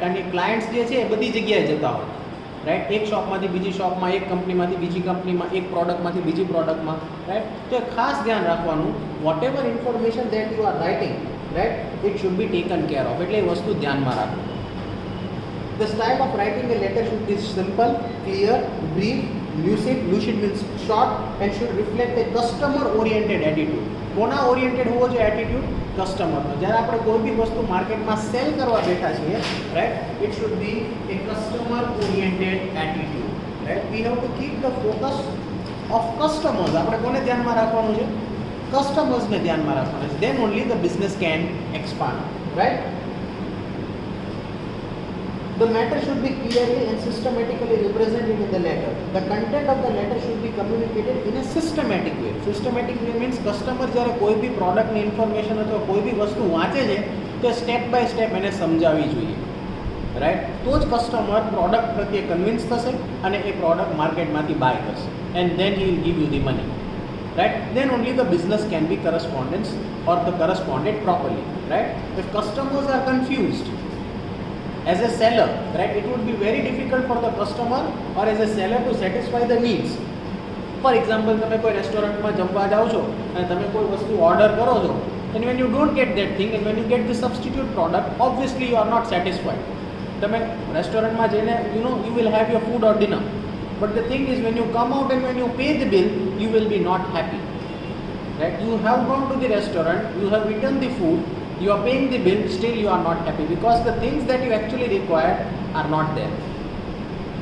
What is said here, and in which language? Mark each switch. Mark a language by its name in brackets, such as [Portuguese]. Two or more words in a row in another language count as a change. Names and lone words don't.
[Gujarati] કારણ કે ક્લાયન્ટ્સ જે છે એ બધી જગ્યાએ જતા હોય, રાઈટ? એક શોપમાંથી બીજી શોપમાં, એક કંપનીમાંથી બીજી કંપનીમાં, એક પ્રોડક્ટમાંથી બીજી પ્રોડક્ટમાં, રાઈટ? તો એ ખાસ ધ્યાન રાખવાનું, [English] whatever information that you are writing, right, it should be taken care of. [Gujarati] એટલે એ વસ્તુ ધ્યાનમાં રાખવું. [English] the style of writing a letter should be simple, clear, brief, lucid. Lucid means short and should reflect a customer oriented attitude. [Gujarati] કોના ઓરિએન્ટેડ હોવો જોઈએ એટીટ્યુડ? કસ્ટમરનો. જ્યારે આપણે કોઈ બી વસ્તુ માર્કેટમાં સેલ કરવા બેઠા છીએ, [English] right, it should be a customer oriented attitude, right? we have to keep the focus of customers. [Gujarati] આપણે કોને ધ્યાનમાં રાખવાનું છે? કસ્ટમર્સને ધ્યાનમાં રાખવાના છે. [English] then only the business can expand, right? The matter should be clearly and systematically represented in the letter. The content of the letter should be communicated in a systematic way. Systematic way means customer [Gujarati] જ્યારે કોઈ બી [English] product ની information [Gujarati] અથવા કોઈ બી વસ્તુ વાંચે છે તો [English] step by step [Gujarati] એને સમજાવવી જોઈએ, રાઈટ? તો જ કસ્ટમર પ્રોડક્ટ પ્રત્યે કન્વિન્સ થશે અને એ પ્રોડક્ટ માર્કેટમાંથી બાય કરશે [English] and then he will give you the money, right? Then only the business can be correspondence or the corresponded properly, right? If customers are confused, as a seller, right, it would be very difficult for the customer or as a seller to satisfy the needs. For example, [Gujarati] તમે કોઈ રેસ્ટોરન્ટમાં જમવા જાઓ છો અને તમે કોઈ વસ્તુ ઓર્ડર કરો છો [English] and when you don't get that thing and when you get the substitute product, obviously you are not satisfied. [Gujarati] તમે રેસ્ટોરન્ટમાં જઈને [English] you will have your food or dinner, but the thing is when you come out and when you pay the bill, you will be not happy, right? You have gone to the restaurant, you have eaten the food, you are paying the bill, still you are not happy because the things that you actually require are not there.